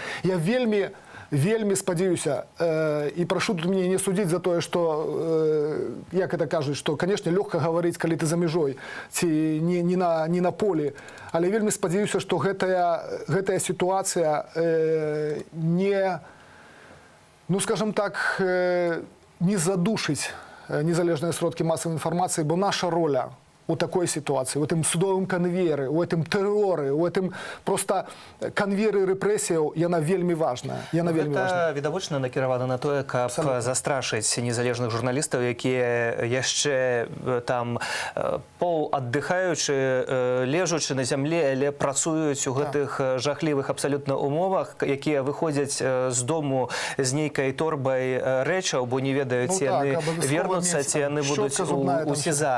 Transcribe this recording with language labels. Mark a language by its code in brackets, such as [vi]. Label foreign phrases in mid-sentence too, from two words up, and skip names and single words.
[be] Я вельмі спадзяюся і прашу тут мяне не судзіць за тое, што, як это кажуць, што, канешне, лёгка гаварыць, калі ты за мяжой, ці не на полі, але вельмі спадзяюся, што гэтая сітуацыя не, ну, [ru] скажем так, [be] не задушыць незалежныя сродкі масавай інфармацыі, бо наша роля [ru] у такой ситуации, у этом судовым конвейере, у этом терроры, у этом просто конвейеры [be] рэпрэсіяў, яна вельмі важная. Яна вельмі важная. Гэта відавочна накіравана на тое, каб застрашыць незалежных журналістаў, якія яшчэ там паўаддыхаючы, лежачы на зямле, але працуюць у гэтых жахлівых абсалютна умовах, якія выходзяць з дому з нейкай торбай рэчаў, бо не ведаюць, ці яны вернуцца, ці яны будуць у СІЗА.